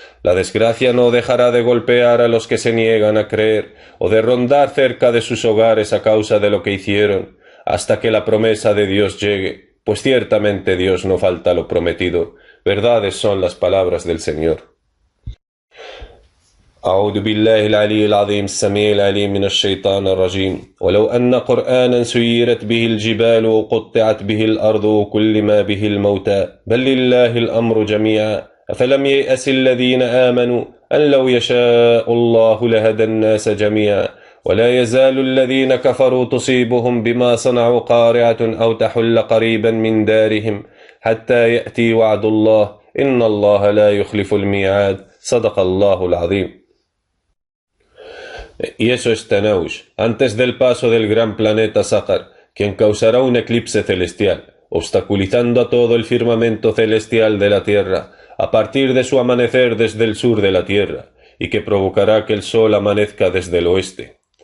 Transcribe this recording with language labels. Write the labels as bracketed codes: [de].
[es] La desgracia no dejará de golpear a los que se niegan a creer o de rondar cerca de sus hogares a causa de lo que hicieron, hasta que la promesa de Dios llegue, pues ciertamente Dios no falta lo prometido. Verdades son las palabras del Señor. [ar] أعوذ بالله العلي العظيم السميع العليم من الشيطان الرجيم ولو أن قرآنا سيرت به الجبال وقطعت به الأرض وكلم به الموتى بل لله الأمر جميعا أفلم ييأس الذين آمنوا أن لو يشاء الله لهدى الناس جميعا ولا يزال الذين كفروا تصيبهم بما صنعوا قارعة أو تحل قريبا من دارهم حتى يأتي وعد الله إن الله لا يخلف الميعاد صدق الله العظيم. [es] Y eso es Tanaush, antes del paso del gran planeta Sahar, quien causará un eclipse celestial, obstaculizando a todo el firmamento celestial de la Tierra, a partir de su amanecer desde el sur de la Tierra, y que provocará que el Sol amanezca desde el oeste.